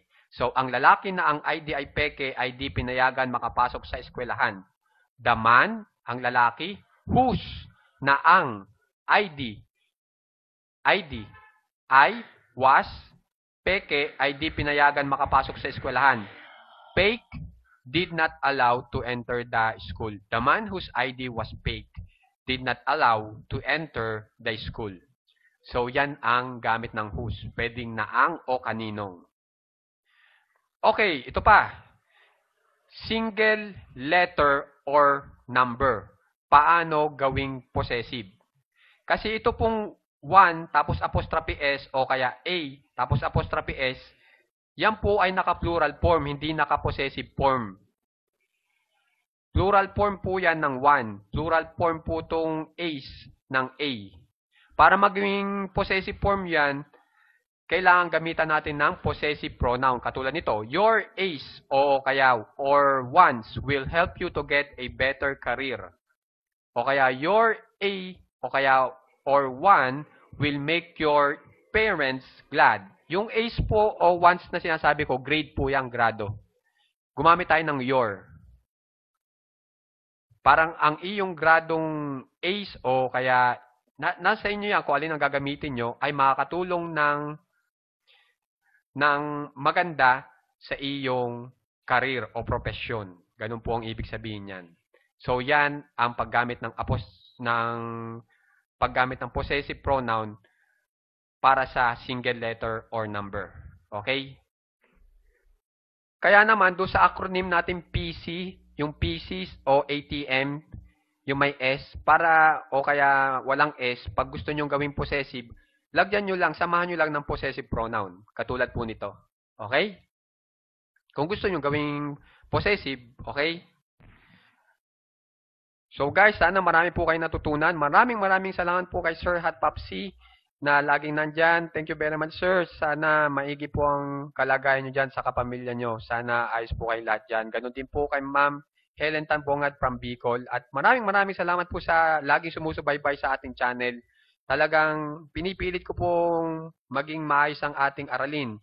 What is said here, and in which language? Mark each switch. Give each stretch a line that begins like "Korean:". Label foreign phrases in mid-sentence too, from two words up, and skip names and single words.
Filipino: So, ang lalaki na ang ID ay peke, ID pinayagan makapasok sa eskwelahan.
English: The man,
Filipino: ang lalaki, whose, na ang ID,
English: I, was,
Filipino: peke, ID pinayagan makapasok sa eskwelahan.
English: Fake, did not allow to enter the school. The man whose ID was fake did not allow to enter the school.
Filipino: So, yan ang gamit ng whose. Pwedeng naang o kaninong. Okay, ito pa.
English: Single letter or number.
Filipino: Paano gawing possessive? Kasi ito pong 1 tapos
English: apostrophe S
Filipino: o kaya A tapos
English: apostrophe S,
Filipino: yan po ay naka-
English: plural form,
Filipino: hindi naka-
English: possessive form. Plural form
Filipino: po yan ng 1.
English: Plural form
Filipino: po itong A's ng A. Para maging
English: possessive form
Filipino: yan, kailangan gamitan natin ng
English: possessive pronoun.
Filipino: Katulad nito,
English: your A's
Filipino: o kaya
English: or ones will help you to get a better career.
Filipino: O kaya
English: your A
Filipino: o kaya
English: or one will make your parents glad.
Filipino: Yung A's po o ones na sinasabi ko, grade po yung grado. Gumamit tayo ng your. Parang ang iyong gradong A's o kaya nasa inyo yan kung alin ang gagamitin nyo ay makakatulong ng maganda sa iyong career o profesyon. Ganun po ang ibig sabihin yan. So yan ang paggamit ng
English: possessive pronoun
Filipino: para sa
English: single letter or number.
Filipino: Okay? Kaya naman, doon sa acronym natin PC, yung PC o ATM, yung may S, para o kaya walang S, pag gusto nyo gawing possessive, lagyan nyo lang, samahan nyo lang ng
English: possessive pronoun.
Filipino: Katulad po nito. Okay? Kung gusto nyo gawing possessive, okay?
English: So guys,
Filipino: sana marami po kayo natutunan. Maraming salamat po kay Sir Hot Popsy na laging nandyan.
English: Thank you very much, sir.
Filipino: Sana maigi po ang kalagayan nyo dyan sa kapamilya nyo. Sana ayos po kayo lahat dyan. Ganon din po kay Ma'am Helen Tambongad from Bicol. At maraming salamat po sa laging sumusubaybay sa ating channel. Talagang pinipilit ko pong maging maayos ang ating aralin.